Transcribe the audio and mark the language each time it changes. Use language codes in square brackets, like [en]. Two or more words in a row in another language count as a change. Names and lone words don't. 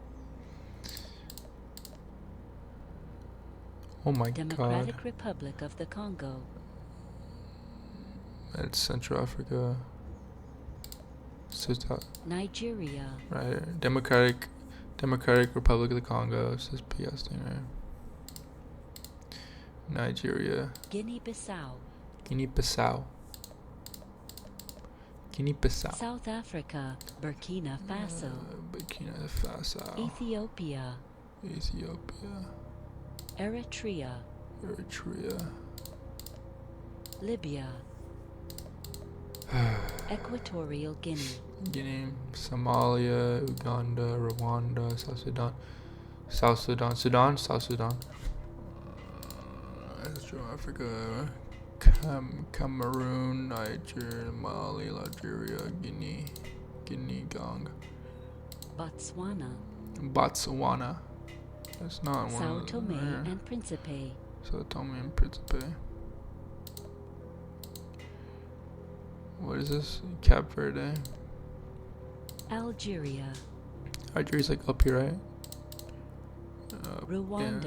[en] Oh my Democratic god. Republic of the Congo, It's Central Africa. Nigeria, Right here. Democratic Republic of the Congo. It says PS thing right. Nigeria. Guinea-Bissau, Guinea-Bissau. Guinea-Bissau. South Africa, Burkina Faso, Burkina Faso. Ethiopia, Ethiopia. Eritrea, Eritrea. Libya, Equatorial Guinea, Guinea. Somalia. Uganda. Rwanda. South Sudan. South Sudan. South Sudan. Central Africa. Cameroon. Niger. Mali. Nigeria. Guinea. Gang. Botswana, Botswana. That's not one Sao of Tome them. and Principe, Sao Tome and Principe. What is this? Cape Verde. Algeria, Algeria's like up here, right? Rwanda,